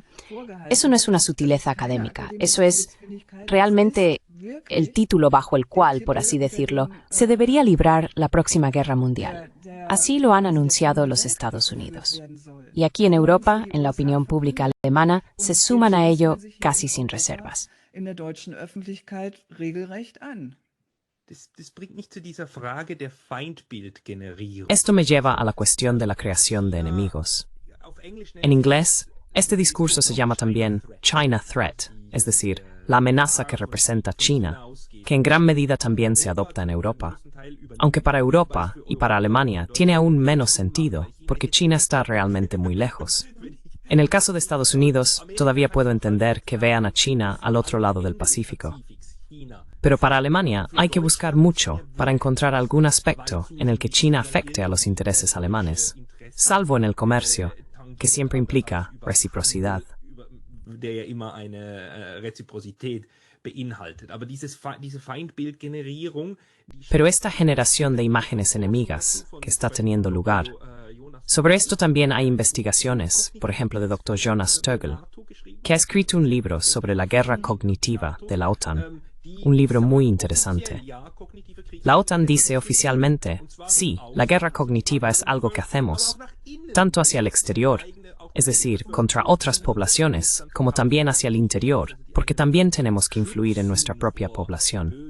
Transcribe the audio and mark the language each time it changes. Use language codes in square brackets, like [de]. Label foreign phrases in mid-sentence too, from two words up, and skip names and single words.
[es] Eso no es una sutileza académica, eso es realmente el título bajo el cual, por así decirlo, se debería librar la próxima guerra mundial. Así lo han anunciado los Estados Unidos. Y aquí en Europa, en la opinión pública alemana, se suman a ello casi sin reservas. [de] In der deutschen Öffentlichkeit regelrecht an. Das bringt mich zu dieser Frage der Feindbildgenerierung. [es] Esto me lleva a la cuestión de la creación de enemigos. En inglés, este discurso se llama también [en] China Threat, [es] es decir, la amenaza que representa China, que en gran medida también se adopta en Europa. Aunque para Europa y para Alemania tiene aún menos sentido, porque China está realmente muy lejos. En el caso de Estados Unidos, todavía puedo entender que vean a China al otro lado del Pacífico. Pero para Alemania hay que buscar mucho para encontrar algún aspecto en el que China afecte a los intereses alemanes, salvo en el comercio, que siempre implica reciprocidad. [de] Der ja immer eine Reziprozität beinhaltet. Aber diese Feindbildgenerierung. [es] Pero esta generación de imágenes enemigas que está teniendo lugar, sobre esto también hay investigaciones, por ejemplo de Dr. Jonas Stögel, que ha escrito un libro sobre la guerra cognitiva de la OTAN, un libro muy interesante. La OTAN dice oficialmente, sí, la guerra cognitiva es algo que hacemos, tanto hacia el exterior, es decir, contra otras poblaciones, como también hacia el interior, porque también tenemos que influir en nuestra propia población.